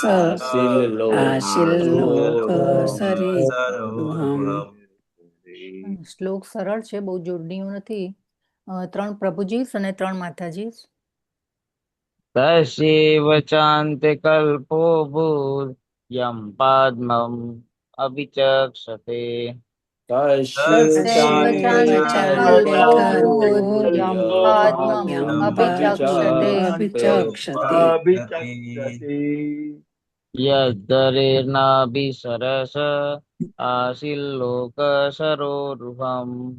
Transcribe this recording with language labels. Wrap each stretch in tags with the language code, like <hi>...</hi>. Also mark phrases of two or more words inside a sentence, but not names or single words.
<sa>આશિલ્લોક आशिल्लोक सरीरुहम.</sa> <gu>શ્લોક સરળ છે, બહુ જોડણીઓ નથી. 3 પ્રભુજી અને 3 માતાજી.</gu> <sa>तस्यैव चान्ते कल्पो भूत यं पद्मम् अभिचक्षते तस्यैव चान्ते कल्पोऽभूत् यं पद्मम् यं अभिचक्षते अभिचक्षते अभिचक्षते यद्धरेर्नाभिसरस आसील्लोकसरोरुहम्</sa>